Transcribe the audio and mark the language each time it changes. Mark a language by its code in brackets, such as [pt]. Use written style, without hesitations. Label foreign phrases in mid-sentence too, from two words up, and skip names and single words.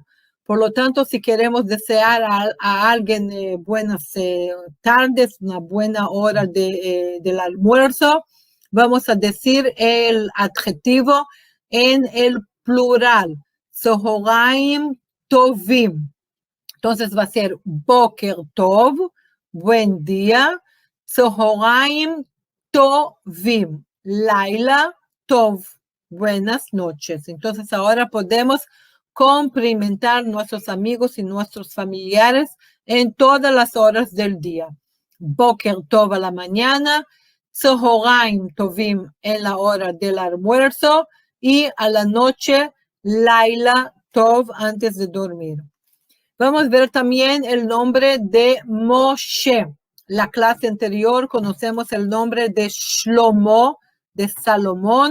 [es] Por lo tanto, si queremos desear a alguien buenas tardes, una buena hora del almuerzo, vamos a decir el adjetivo en el plural. [he] צהריים טובים. [es] Entonces va a ser [he] בוקר טוב, [es] buen día. [he] צהריים טובים, לילה טוב, [es] buenas noches. Entonces ahora podemos cumplimentar a nuestros amigos y nuestros familiares en todas las horas del día. [he] בוקר טוב [es] a la mañana, [he] צהריים טובים [es] en la hora del almuerzo y a la noche, [he] לילה טוב [es] antes de dormir. Vamos a ver también el nombre de Moshe. La clase anterior conocemos el nombre de Shlomo, de Salomón.